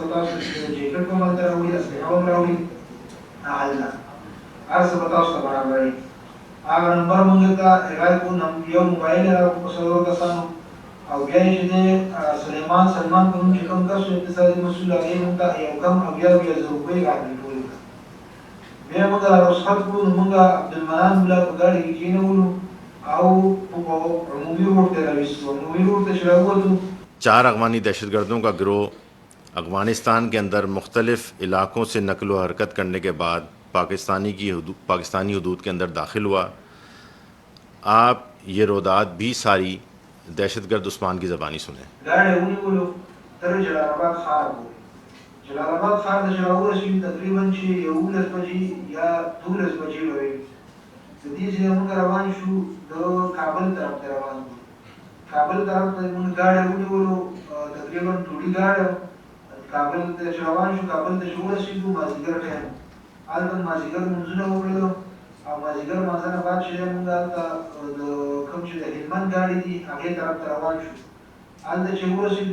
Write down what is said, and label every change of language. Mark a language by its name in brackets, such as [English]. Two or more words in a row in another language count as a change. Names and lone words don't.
[Pashto] تاسو د جیکټ به هم هلته راوړي اسلحه هم راوړي هلته هر څه به تاسو ته برابروي هغه نمبر مونږ ته اغال کړو یو موبایل یې راکړو په څلورو کسانو او بیا یې چې دی سلمان په نوم چې کوم کس و اقتصادي مسؤل هغې مونږ ته یو کم 80,000 روپۍ راکړې بیا موږ رخصت کړو نو موږ عبدالمنان مولا په ګاډي کې کېنولو او په عمومي روډ ته راویستو عمومي روډ ته چې راووتو [Urdu] 4 افغانی دہشت گردوں کا گروہ افغانستان کے اندر مختلف علاقوں سے نقل و حرکت کرنے کے بعد پاکستانی حدود کے اندر داخل ہوا آپ یہ رودات بھی ساری دہشت گرد عثمان کی زبانی سنیں [Pashto] ګاډی ونیولو تر جلال آباد ښار پورې جلال آباد ښار ته چې راورسېدو تقریبا چې 11 بجې یا 12 بجې به وي د دې ځایه موږ روان شو د کابل طرف ته روان شو کابل طرف ته موږ ګاډی ونیولو تقریبا ټوډي ګاډی کابل ته چې روان شو کابل ته چې ورسېدو مازدیګر ټایم هلته مازدیګر لمونځونه وکړلو او مازدیګر لمانځه نه بعد چې دی موږ هلته د کوم چې د هلمند ګاډي دي هغې طرف ته روان شو هلته چې ورسېدو